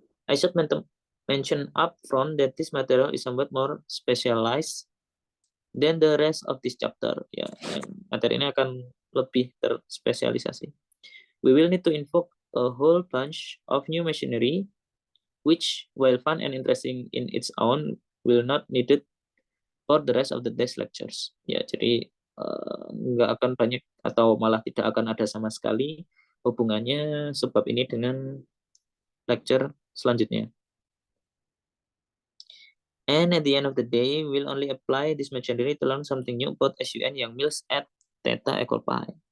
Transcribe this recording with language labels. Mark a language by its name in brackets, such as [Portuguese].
[English] I should mention up front that this material is somewhat more specialized than the rest of this chapter. [Indonesian] Ya, materi ini akan lebih terspesialisasi. [English] We will need to invoke a whole bunch of new machinery, which, while fun and interesting in its own, will not needed for the rest of the day's lectures. [Indonesian] Ya, jadi nggak akan banyak atau malah tidak akan ada sama sekali hubungannya sebab ini dengan lecture selanjutnya. [English] And at the end of the day, we'll only apply this machinery to learn something new about SUN Yang-Mills at theta equal pi.